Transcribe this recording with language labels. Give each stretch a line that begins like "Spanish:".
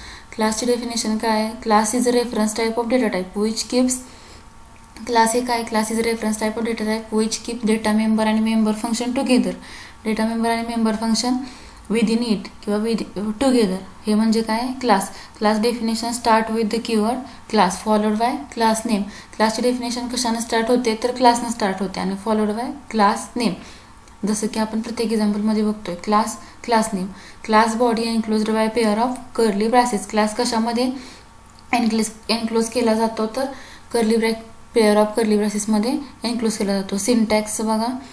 Marathi: क्लासची डेफिनेशन काय आहे?
English: Class is a reference type of data type which keeps.
Marathi: Class हे काय?
English: Class is a reference type of data type which keep data member आणि member function together. Data member आणि member function within it किंवा together.
Marathi: हे म्हणजे काय?
English: Class definition start with the keyword class followed by class name.
Marathi: क्लासची definition कशानं start होते? तर क्लासनं start होते आणि
English: Followed by class name.
Marathi: जसं की आपण प्रत्येक एक्झाम्पलमध्ये बघतोय.
English: Class name. Class body enclosed by pair of curly braces.
Marathi: Class कशामध्ये एनक्लोज केला जातो? तर
English: pair of curly ब्रॅसेसमध्ये
Marathi: एनक्लोज केला जातो. सिंटॅक्स बघा.